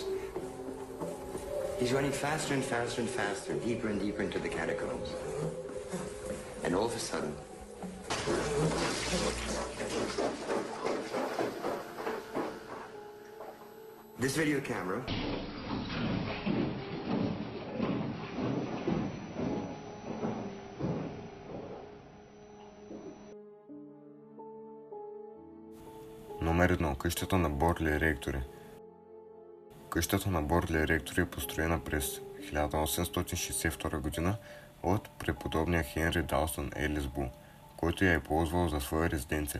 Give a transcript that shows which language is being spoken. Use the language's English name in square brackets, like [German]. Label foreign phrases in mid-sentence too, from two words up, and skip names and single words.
[English] He's running faster and faster and faster, deeper and deeper into the catacombs. And all of a sudden, this video camera [Bulgarian] Номер 1. Къщата на Борли ректори. Къщата на Борли ректори е построена през 1862 година от преподобния Хенри Далстън Елис-Бул, който я е ползвал за своя резиденция.